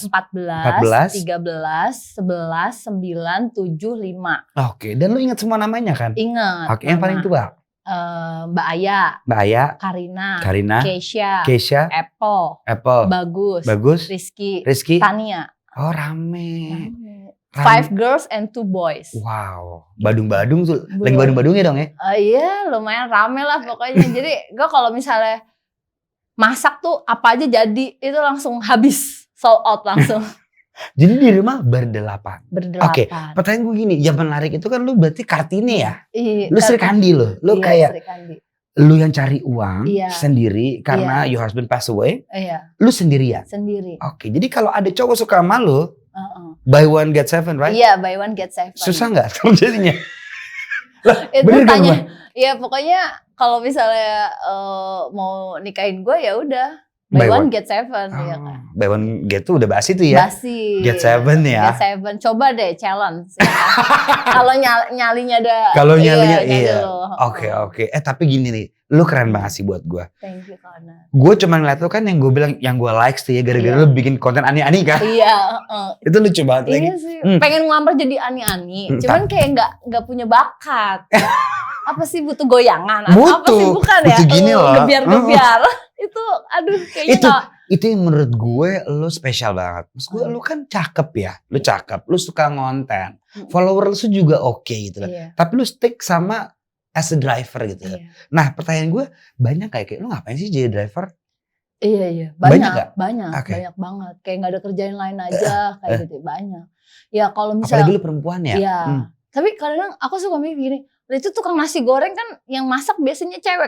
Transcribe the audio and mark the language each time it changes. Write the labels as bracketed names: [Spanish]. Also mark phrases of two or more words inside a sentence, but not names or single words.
[Indonesian] 14, 13, 11, 9, 7, 5. Oke, dan lu ingat semua namanya kan? Ingat. Oke, yang paling tua? Mbak Aya, Mbak Aya, Karina, Keisha, Apple, Bagus, Rizky, Tania. Oh rame. [English] 5 girls and 2 boys. [Indonesian] Wow, Badung-Badung tuh. Lagi Badung-Badungnya dong ya? Iya, lumayan rame lah pokoknya. Jadi gue kalau misalnya masak tuh apa aja jadi, itu langsung habis, [English] sold out [Indonesian] langsung. Jadi di rumah berdelapan. Oke, Berdelapan. pertanyaan gue gini, yang menarik itu kan lu berarti Kartini ya? Iya, Lu Sri Kandi lo, lu iya, kayak Sri Kandi. lu yang cari uang Iya. sendiri karena [English] your husband passed away, [Indonesian] Iya, lu sendirian. sendiri. Oke, jadi kalau ada cowok suka sama lu, Uh-uh. [English] buy one get seven, right? Iya, buy one get 7. [Indonesian] Susah nggak jadinya? Itu Bener kan, tanya. Bang? Iya, pokoknya kalau misalnya mau nikahin gue ya udah buy [English] Buy one one. get 7 [Indonesian] ya kan. [English] Buy one get [Indonesian] tuh udah basi tuh ya? Basi. [English] Get 7 ya? Get 7. [Indonesian] Coba deh challenge. Ya. Kalau nyalinya ada. Kalau nyalinya nyali iya. lo. Oke. Tapi gini nih, lu keren banget sih buat gue. [English] Thank you Kak. [Indonesian] Gue cuma ngeliat lu kan yang gue bilang, yang gue likes tuh ya, gara-gara Iya. lu bikin konten aneh-aneh kan? Iya. Itu lucu banget lagi. Iya sih. Pengen ngelamar jadi ani-ani. Cuman kayak nggak punya bakat. Apa sih butuh goyangan? Atau apa sih bukan ya? butuh gini loh. Gebiar-gebiar. Itu aduh kayaknya nggak. Itu yang menurut gue lu spesial banget. Maksud gue lu kan cakep ya. Lu cakep, lu suka ngonten. Followers lu juga oke gitu lah. Iya. Tapi lu stick sama [English] as a driver [Indonesian] gitu. Iya. Nah pertanyaan gue banyak kayak lu ngapain sih jadi driver? Iya. Banyak nggak? Banyak banget. Kayak nggak ada kerjaan lain aja kayak gitu. Banyak. Ya kalau misalnya. Apalagi lu perempuan ya. Iya. Tapi kadang aku suka mikir gini. Itu tukang nasi goreng kan yang masak biasanya cewek.